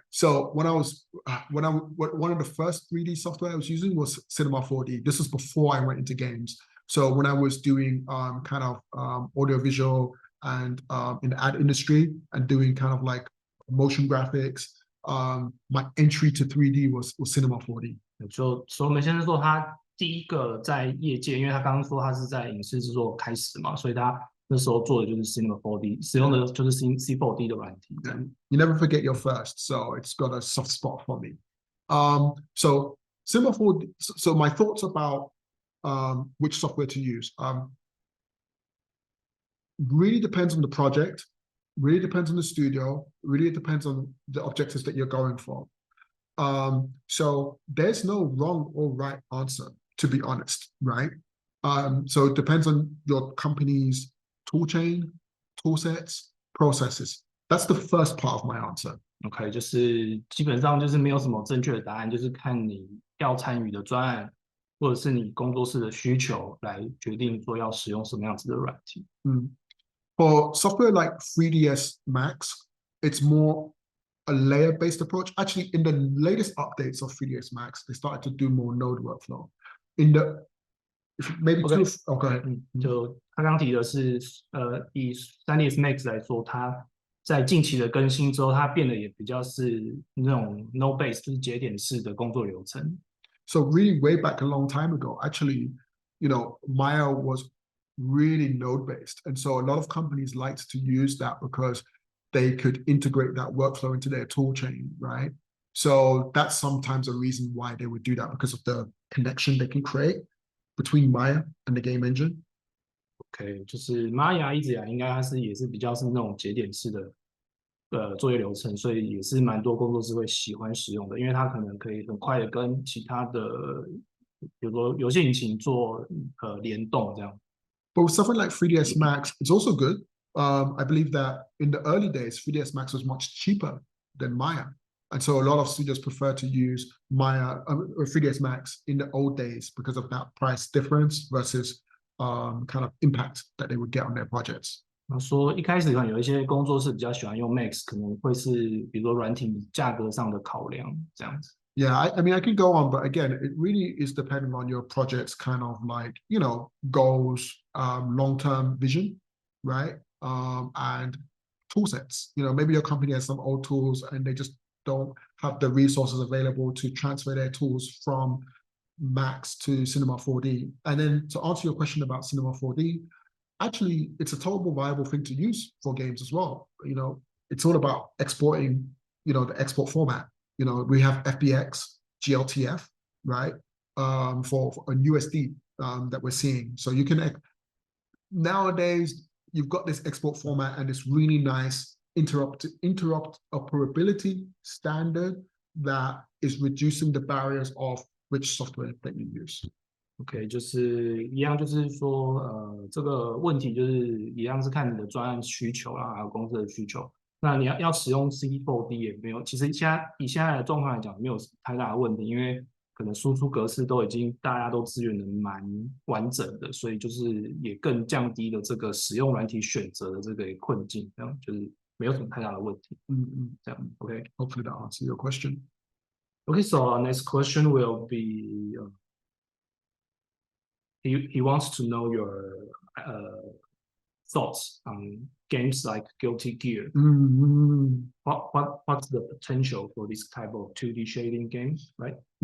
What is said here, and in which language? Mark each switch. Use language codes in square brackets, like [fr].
[en] So when one of the first 3D software I was using was Cinema 4D. This was before I went into games. So when I was doing kind of audiovisual and in the ad industry and doing kind of like motion graphics, my entry to 3D was Cinema 4D. [zh] 就Solomon先生说，他第一个在业界，因为他刚刚说他是在影视制作开始嘛，所以他那时候做的就是 Cinema 4D， 使用的就是 C4D 的软体。 [en] You never forget your first, so it's got a soft spot for me. So Cinema 4D. So my thoughts about which software to use. Really depends on the project, really depends on the studio, really depends on the objectives that you're going for. So there's no wrong or right answer, to be honest, right? So it depends on your company's tool chain, tool sets, processes. That's the first part of my answer. [zh] OK， 就是基本上就是没有什么正确的答案，就是看你要参与的专案，或者是你工作室的需求来决定说要使用什么样子的软体。 [en] For software like 3ds Max, it's more a layer-based approach. Actually, in the latest updates of 3ds Max, they started to do more node workflow. Maybe OK， go ahead. [zh] 就他刚提的是以 3ds Max 来说，它在近期的更新之后，它变得也比较是那种 node base， 就是节点式的工作流程。 [en] So really way back a long time ago, actually, Maya was really node based. And so a lot of companies liked to use that because they could integrate that workflow into their tool chain, right? So that's sometimes a reason why they would do that, because of the connection they can create between Maya and the game engine. [zh] OK， 就是 Maya 一直以来应该它也是比较是那种节点式的作业流程，所以也是蛮多工作室会喜欢使用的，因为它可能可以很快的跟其他的，比如说游戏引擎做联动这样。 [en] But with something like 3ds Max, it's also good. I believe that in the early days, 3ds Max was much cheaper than Maya. And so a lot of studios prefer to use Maya or 3ds Max in the old days because of that price difference versus kind of impact that they would get on their projects. [zh] 说一开始可能有一些工作室比较喜欢用 Max， 可能会是比如说软体价格上的考量这样子。 [en] Yeah, I mean, I can go on, but again, it really is depending on your project's kind of like, goals, long-term vision, right? And tool sets. Maybe your company has some old tools and they just don't have the resources available to transfer their tools from Max to Cinema 4D. And then to answer your question about Cinema 4D, actually, it's a totally viable thing to use for games as well. It's all about exporting, the export format. We have FBX, GLTF, right? For a USD that we're seeing. So you can, nowadays, you've got this export format and this really nice interoperability standard that is reducing the barriers of which software that you use. [zh] OK， 就是一样，就是说，这个问题就是一样是看你的专案需求啦，还有公司的需求。那你要使用 C4D 也没有，其实以现在的状况来讲，没有太大的问题，因为可能输出格式都已经大家都资源的蛮完整的，所以就是也更降低了这个使用软体选择的这个困境，这样就是没有什么太大的问题。这样 OK。 [en] Hopefully that answers your question. OK, so our next question will be. He wants to know your thoughts on games like Guilty Gear. What's the potential for this type of 2D shading games, right?